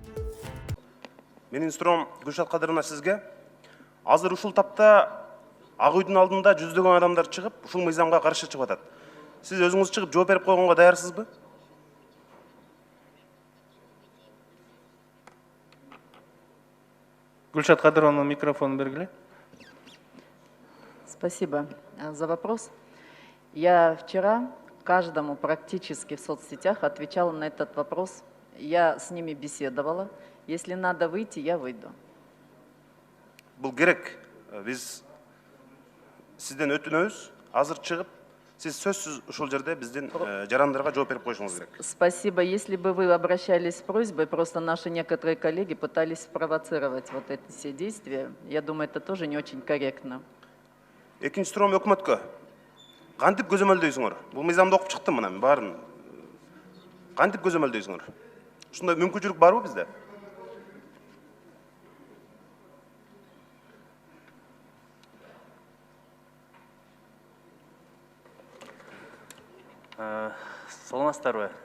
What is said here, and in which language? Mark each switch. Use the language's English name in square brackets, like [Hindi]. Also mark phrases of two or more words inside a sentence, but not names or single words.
[Kyrgyz] Менин суроом Гүлшат Кадыровна сизге. Азыр ушул тапта Ак үйдүн алдында жүздөгөн адамдар чыгып, ушул мыйзамга каршы чыгып атат. Сиз өзүңүз чыгып жооп берип койгонго даярсызбы? Гүлшат Кадыровна, микрофон бергиле. [Russian] Спасибо за вопрос. Я вчера каждому практически в соцсетях отвечала на этот вопрос. Я с ними беседовала. Если надо выйти, я выйду. [Kyrgyz] Бул керек. Биз сизден өтүнөбүз. Азыр чыгып, сиз сөзсүз ушул жерде биздин жарандарга жооп берип коюшуңуз керек. [Russian] Спасибо. Если бы вы обращались с просьбой, просто наши некоторые коллеги пытались спровоцировать вот эти все действия. Я думаю, это тоже не очень корректно. [Kyrgyz] Экинчи суроом өкмөткө. Кантип көзөмөлдөйсүңөр? Бул мыйзамды окуп чыктым мына мен баарын. Кантип көзөмөлдөйсүңөр? Ушундай мүмкүнчүлүк барбы бизде? Саламатсыздарбы?